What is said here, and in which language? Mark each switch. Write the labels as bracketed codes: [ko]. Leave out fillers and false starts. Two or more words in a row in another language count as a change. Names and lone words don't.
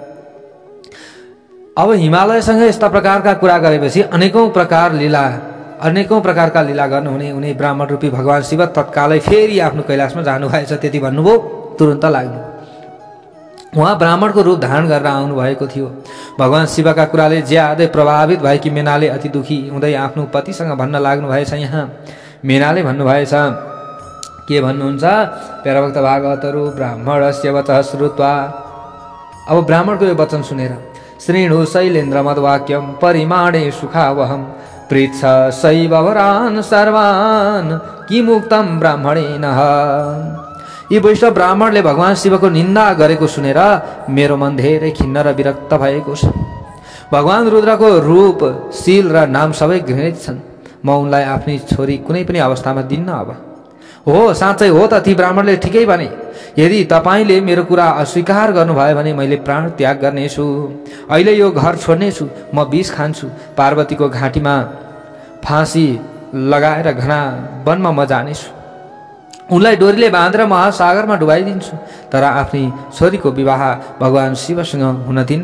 [ne] अब हिमालयसँग यस्ता प्रकारका कुरा गरेपछि अनेकौं प्रकारका लीला गर्नुहुने उनी ब्राह्मण रूपी भगवान शिव तत्कालै फेरि आफ्नो कैलाशमा जानुभएछ। त्यति भन्नुभयो, तुरुन्त लाग्नु। उहाँ ब्राह्मणको रूप धारण गरेर आउनुभएको थियो। भगवान शिवका कुराले ज्यादै प्रभावित भएकी मेनाले अति दुखी हुँदै आफ्नो पतिसँग भन्न लाग्नु भएछ। यहाँ मेनाले भन्नुभएछ, के भन्नुहुन्छ प्याराभक्त भागवतहरू, [sa] ब्राह्मणस्य वचः श्रुत्वा। [ne] अब ब्राह्मणको यो वचन सुनेर, [sa] श्रीणु शैलेन्द्र मद्वाक्यम परिमाणे सुखावहम पृच्छ शैवरान सर्वान किमुक्तम ब्राह्मणेन। [ne] यी वैष्णव ब्राह्मणले भगवान शिवको निन्दा गरेको सुनेर मेरो मन धेरै खिन्न र विरक्त भएको छ। भगवान रुद्रको रूप, शील र नाम सबै घृणित छन्। म उनलाई आफ्नै छोरी कुनै पनि अवस्थामा दिन्न। अब हो साँच्चै हो त ती ब्राह्मणले ठिकै भने, यदि तपाईँले मेरो कुरा अस्वीकार गर्नुभयो भने मैले प्राण त्याग गर्नेछु, अहिले यो घर छोड्नेछु, म विष खान्छु, पार्वतीको घाँटीमा फाँसी लगाएर घना वनमा म जानेछु, उनलाई डोरीले बाँधेर महासागरमा डुबाइदिन्छु, तर आफ्नी छोरीको विवाह भगवान शिवसँग हुन दिन्न।